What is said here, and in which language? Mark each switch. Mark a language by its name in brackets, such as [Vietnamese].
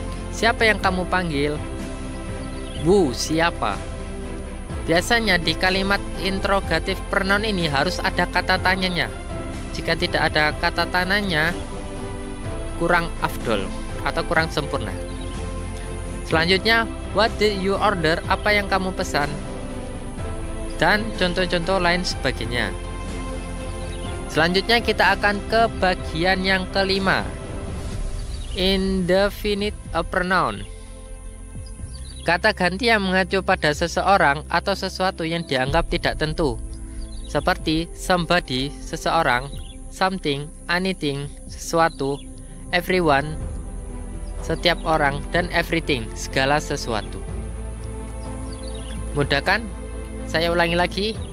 [Indonesian] Siapa yang kamu panggil? Who, siapa? Biasanya di kalimat interrogative pronoun ini harus ada kata tanyanya. Jika tidak ada kata tanyanya, kurang afdol atau kurang sempurna. [English] Selanjutnya, what did you order? [Indonesian] Apa yang kamu pesan? Dan contoh-contoh lain sebagainya. Selanjutnya kita akan ke bagian yang kelima, indefinite pronoun. Kata ganti yang mengacu pada seseorang atau sesuatu yang dianggap tidak tentu, seperti somebody, seseorang, something, anything, sesuatu, everyone, setiap orang, dan everything, segala sesuatu. Mudah kan? Saya ulangi lagi.